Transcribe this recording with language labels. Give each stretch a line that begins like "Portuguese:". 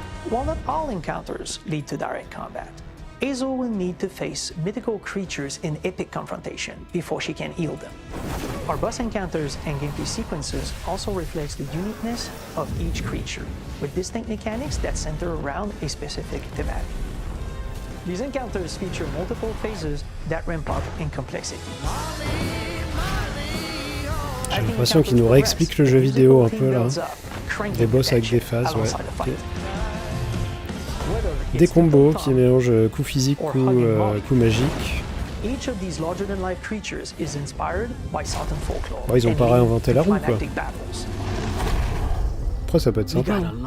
English: While not all encounters lead to direct combat, Hazel will need to face mythical creatures in epic confrontation before she can heal them. Our boss encounters and gameplay sequences also reflects the uniqueness of each creature, with distinct mechanics that center around a specific thematic. These encounters feature multiple phases that ramp up in complexity.
French: J'ai l'impression qu'il nous réexplique le jeu vidéo un peu là. Des boss avec des phases, ouais.
English: Okay.
French: Des combos qui mélangent coups physiques, coups magiques.
English: Each of these larger-than-life creatures is inspired by Southern folklore.
French: Bon, ils ont pas réinventé la roue, quoi. Après, ça peut être sympa.